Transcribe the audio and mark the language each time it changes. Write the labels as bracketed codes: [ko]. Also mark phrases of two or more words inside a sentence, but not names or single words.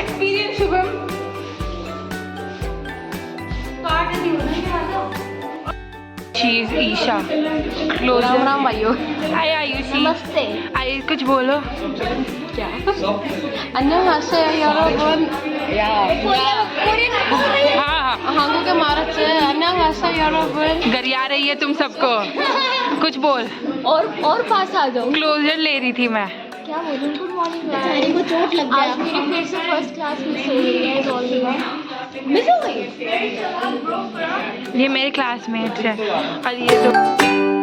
[en] experience Shubham. She's Isha close. [hi] राम भाइयों। आई आयुषी। नमस्ते। आई कुछ बोलो। क्या? [ko] 안녕하세요 여러분. [hi] हाँ [ko] 한국에 말했지. 안녕하세요 여러분. [hi] गरिया रही है तुम सबको। कुछ बोल। और पास आ जाओ। क्लोजर ले रही थी मैं। क्या बोलूं? [en] good morning. [hi] बेचारी को चोट लग गया। आज मेरी फिर से [en] first class [hi] मिस हो गई है। [en] already miss [hi] हो गई। ये मेरे क्लासमेट्स है और ये तो